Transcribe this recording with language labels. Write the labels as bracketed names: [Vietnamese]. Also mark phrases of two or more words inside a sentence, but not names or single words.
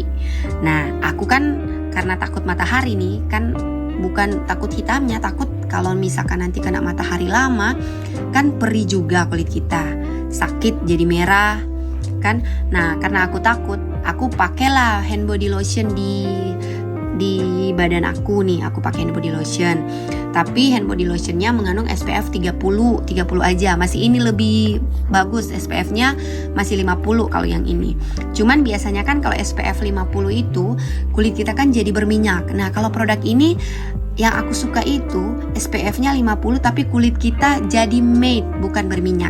[Indonesian] Nah, aku kan karena takut matahari nih, kan bukan takut hitamnya, takut kalau misalkan nanti kena matahari lama, kan perih juga kulit kita, sakit jadi merah kan. Nah, karena aku takut, aku pakailah [English] hand body lotion [Indonesian] di badan aku nih. Aku pakai [English] hand body lotion, [Indonesian] tapi [English] hand body lotionnya [Indonesian] mengandung SPF 30 aja. Masih ini lebih bagus, SPF-nya masih 50 kalau yang ini. Cuman biasanya kan kalau SPF 50 itu kulit kita kan jadi berminyak. Nah, kalau produk ini yang aku suka itu SPF-nya 50 tapi kulit kita jadi matte, bukan berminyak.